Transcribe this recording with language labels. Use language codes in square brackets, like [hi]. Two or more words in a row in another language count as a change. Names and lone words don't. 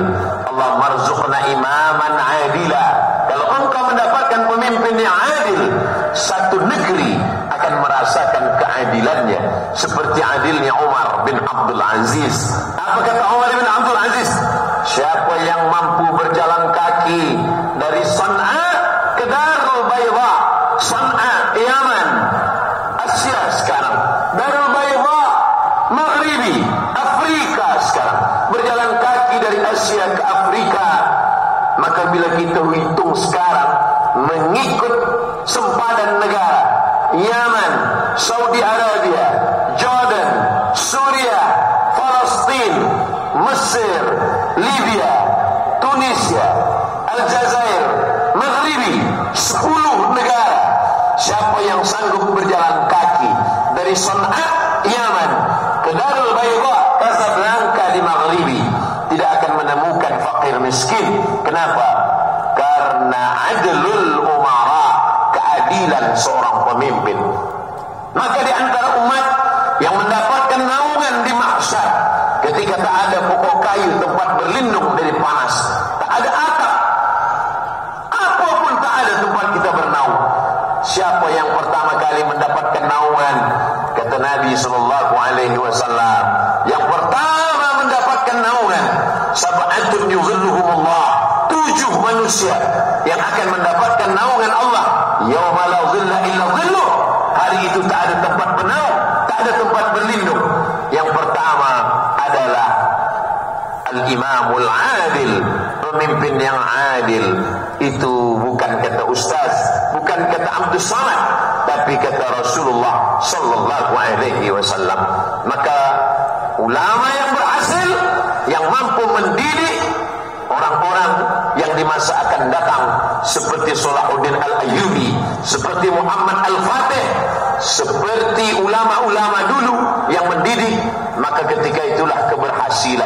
[ar] الله ارزقنا إماما عادلا. [id] Kalau engkau mendapatkan pemimpin yang adil, satu negeri akan merasakan keadilannya seperti adilnya Umar bin Abdul Aziz. Apa kata Umar bin Abdul Aziz? Siapa yang mampu berjalan kaki dari San'a ke Darul Bayda, San'a Yaman, Asia sekarang, Darul Bayda Maghribi, Afrika sekarang, berjalan kaki dari Asia ke Afrika, maka bila kita hitung sekarang mengikut sempadan negara Yaman, Saudi Arabia, Jordan, Suria, Palestin, Mesir, Libya, Tunisia, Aljazair, Maghribi, 10 negara. Siapa yang sanggup berjalan kaki dari San'a, Yaman ke Darul Bayda, Casablanca di Maghribi, tidak akan menemukan fakir miskin. Kenapa? Karena [ar] عدل الأمراء, [id] keadilan seorang pemimpin. Maka di antara umat yang mendapatkan naungan di mahsyar, ketika tak ada pokok kayu tempat berlindung dari panas, tak ada atap, apapun tak ada tempat kita bernaung. Siapa yang pertama kali mendapatkan naungan? Kata Nabi SAW, yang pertama mendapatkan naungan, [ar] سبعة يظلهم الله, [id] 7 manusia yang akan mendapatkan naungan Allah. [ar] يوم لا ظل إلا ظله. [id] Hari itu tak ada tempat bernaung, tak ada tempat berlindung. Yang pertama adalah [ar] الإمام العادل, [id] pemimpin yang adil. Itu bukan kata ustaz, bukan kata Abdul Samad, tapi kata Rasulullah [ar] صلى الله عليه وسلم. [id] Maka ulama yang berhasil, yang mampu mendidik orang-orang yang di masa akan datang, seperti Salahuddin Al-Ayyubi, seperti Muhammad Al-Fatih, seperti ulama-ulama dulu yang mendidik, maka ketika itulah keberhasilan.